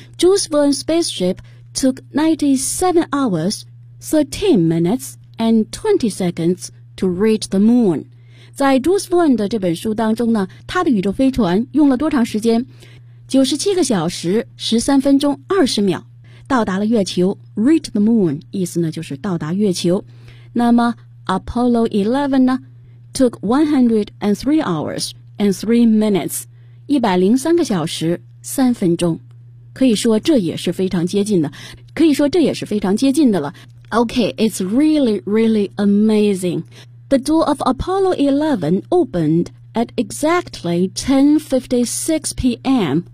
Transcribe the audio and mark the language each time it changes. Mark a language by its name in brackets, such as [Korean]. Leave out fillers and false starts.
[English] Jules Verne's spaceship took 97 hours, 13 minutes, and 20 secondsTo reach the moon. [Chinese] 在 Jules Verne 的这本书当中呢，他的宇宙飞船用了多长时间？ 97个小时13分钟20秒到达了月球。 [English] Reach the moon [Chinese] 意思呢就是到达月球。那么 Apollo 11呢 [English] took 103 hours and 3 minutes, [Chinese] 103个小时3分钟。可以说这也是非常接近的，可以说这也是非常接近的了。 [English] Okay, it's really, really amazing. The door of Apollo 11 opened at exactly 10:56 p.m.